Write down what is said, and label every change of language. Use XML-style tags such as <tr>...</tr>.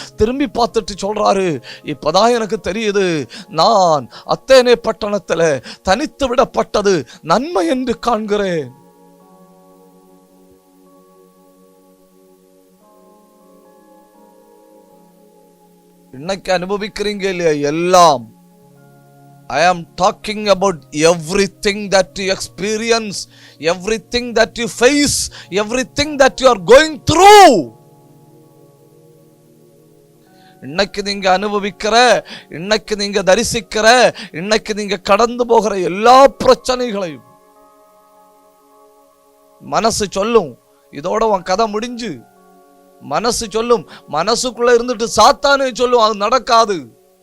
<ta>திரும்பி பார்த்துட்டு சொல்றாரு, இப்பதான் எனக்கு தெரியுது, நான் அத்தேனே பட்டணத்துல தனித்து விடப்பட்டது நன்மை என்று காண்கிறேன். இன்னைக்கு அனுபவிக்கிறீங்க இல்லையா எல்லாம்.</ta> <en>I am talking about everything that you experience, everything that you face, everything that you are going through.</en> <ta>இன்னைக்கு நீங்க அனுபவிக்கிற, இன்னைக்கு நீங்க தரிசிக்கிற, இன்னைக்கு நீங்க கடந்து போகிற எல்லா பிரச்சனைகளையும் மனசு சொல்லும் இதோட உன் கதை முடிஞ்சு. மனசு சொல்லும், மனசுக்குள்ள இருந்துட்டு சாத்தானே சொல்லும் அது நடக்காது.</ta>